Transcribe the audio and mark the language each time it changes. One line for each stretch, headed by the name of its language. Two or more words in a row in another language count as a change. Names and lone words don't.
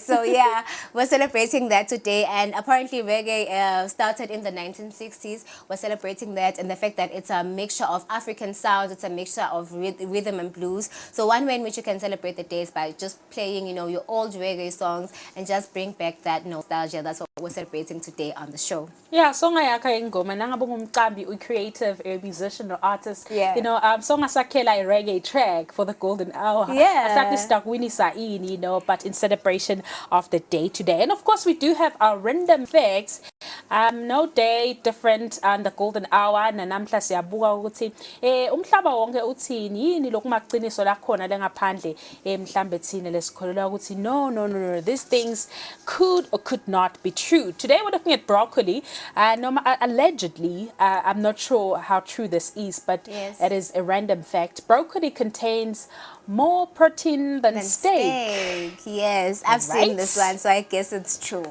English: So, yeah, we're celebrating that today. And apparently, reggae started in the 1960s. We're celebrating that and the fact that it's a mixture of African sounds. It's a mixture of rhythm and blues. So, one way in which you can celebrate the day is by just playing, your old reggae songs and just bring back that nostalgia. That's what we're celebrating today on the show. Yeah,
Swati: songa yakha ingoma nangabe ungumqambi,
English: creative, a musician or artist. Yeah.
Swati: Songa sakhela
English: a reggae track for the golden hour. Yeah. Asakhi stuck Winnie Saini, but in celebration of the day today. And of course we do have our random facts. No day different on the golden hour.
Swati: Nanamhla siyabuka ukuthi umhlaba wonke uthini yini lokumaqiniso lakhona lengaphandle mhlambe thina lesikholelwa ukuthi
English: no, these things could or could not be true. Today we're looking at broccoli. Allegedly, I'm not sure how true this is, but yes, it is a random fact. Broccoli contains more protein than steak. Yes, I've seen this one, so I guess it's true.